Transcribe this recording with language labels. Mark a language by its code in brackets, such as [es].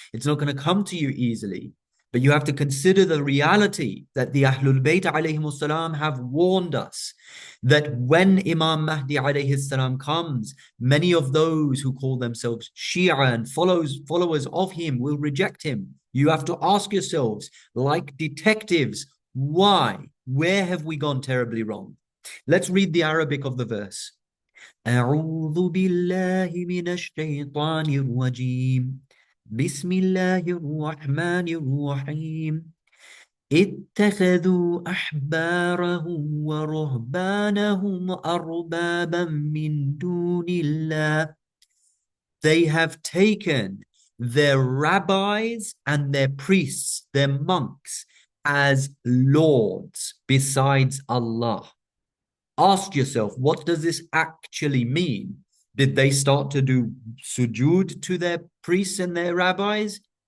[en] It's not going to come to you easily. But you have to consider the reality that the Ahlul Bayt alayhimus salam have warned us that when Imam Mahdi alayhi salam comes, many of those who call themselves Shia and followers of him will reject him. You have to ask yourselves, like detectives, why? Where have we gone terribly wrong? Let's read the Arabic of the verse. [ar] أعوذ بالله من الشيطان الرجيم بسم الله الرحمن الرحيم اتخذوا أحبارهم ورهبانهم أربابا من دون الله. [en] They have taken their rabbis and their priests, their monks, as lords besides Allah. Ask yourself, what does this actually mean? Did they start to do sujood to their priests and their rabbis?